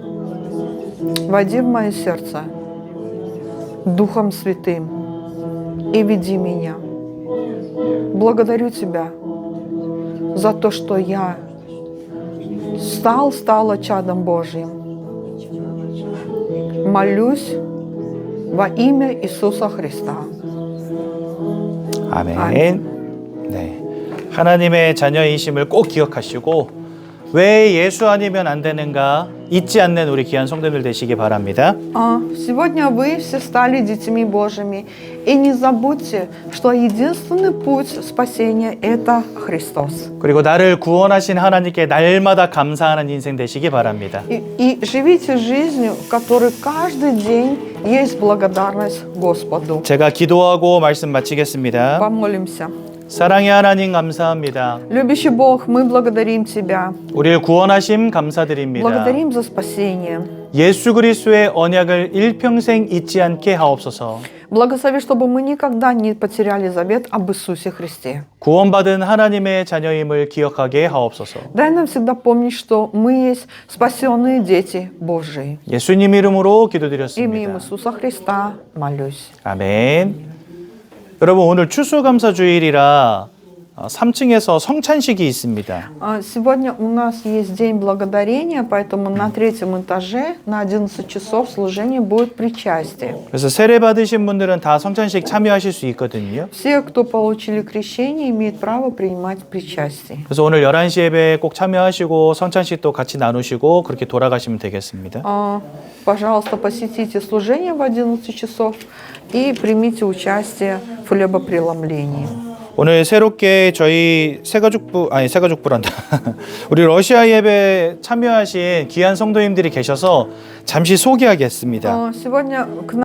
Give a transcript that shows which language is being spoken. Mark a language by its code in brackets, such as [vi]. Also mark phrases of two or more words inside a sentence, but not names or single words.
[ru] Войди в мое сердце Духом Святым и веди меня. Благодарю Тебя за то, что я стала чадом Божьим. Молюсь во имя Иисуса Христа. [ko] 아멘. 네. 하나님의 자녀이심을 꼭 기억하시고 왜 예수 아니면 안 되는가 잊지 않는 우리 귀한 성도들 되시기 바랍니다. [ru] Сегодня вы все стали детьми Божьими. И не забудьте, что единственный путь спасения – это Христос. [ko] 그리고 나를 구원하신 하나님께 날마다 감사하는 인생 되시기 바랍니다. [ru] И живите жизнью, в которой каждый день есть благодарность Господу. [ko] 제가 기도하고 말씀 마치겠습니다. [ru] Помолимся. [ko] 사랑의 하나님 감사합니다. [ru] Любящий Бог, мы благодарим Тебя. [ko] 우리를 구원하심 감사드립니다. [ru] Благодарим за спасение. [ko] 예수 그리스도의 언약을 일평생 잊지 않게 하옵소서. [ru] Благослови, чтобы мы никогда не потеряли завет об Иисусе Христе. [ko] 구원받은 하나님의 자녀임을 기억하게 하옵소서. [ru] Дай нам всегда помнить, что мы есть спасенные дети Божии. [ko] 예수님 이름으로 [ru] Имя [ko] 기도드렸습니다. [ru] Иисуса Христа молюсь. [ko] 아멘. 여러분 오늘 추수감사 주일이라 3층에서 성찬식이 있습니다. [ru] Сегодня у нас есть День Благодарения, поэтому на третьем этаже на 11 часов служение будет причастие. [ko] 그래서 세례 받으신 분들은 다 성찬식 참여하실 수 있거든요. [ru] Все, кто получили крещение, имеют право принимать причастие. [ko] 그래서 오늘 11시 예배에 꼭 참여하시고 성찬식도 같이 나누시고 그렇게 돌아가시면 되겠습니다. [ru] Пожалуйста, посетите служение в 11 часов и примите участие в хлебопреломлении. [ko] 오늘 새롭게 저희 새가족부란다. 우리 러시아 예배 참여하신 귀한 성도님들이 계셔서 잠시 소개하겠습니다. [ru] Сегодня к нам